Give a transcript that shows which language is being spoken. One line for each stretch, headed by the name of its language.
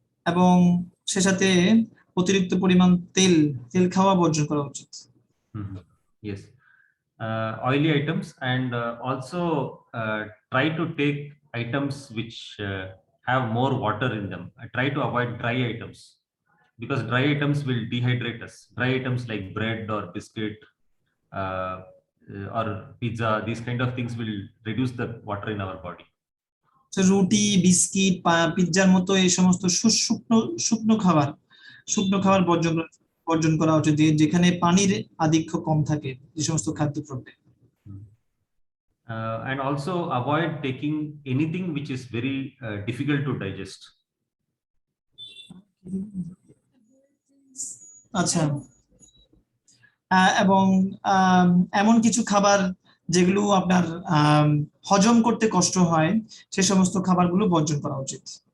Bangla: এবং সে সাথে অতিরিক্ত পরিমাণ তেল খাওয়া বর্জন করা উচিত।
English: Yes, oily items, and also try to take items which have more water in them. Try to avoid dry items, because dry items will dehydrate us. Dry items like bread or biscuit or pizza, these kind of things will reduce the water in our body.
Bangla: রুটি, biscuit, পিৎজার মতো এই সমস্ত শুকনো খাবার বর্জন করা উচিত, যেখানে পানির আধিক্য কম থাকে, যে সমস্ত খাদ্যদ্রব্যে।
English: And also avoid taking anything which is very difficult to digest.
Bangla: আচ্ছা, এবং এমন কিছু খাবার যেগুলো আপনার হজম করতে কষ্ট হয়, সে সমস্ত খাবারগুলো বর্জন করা উচিত।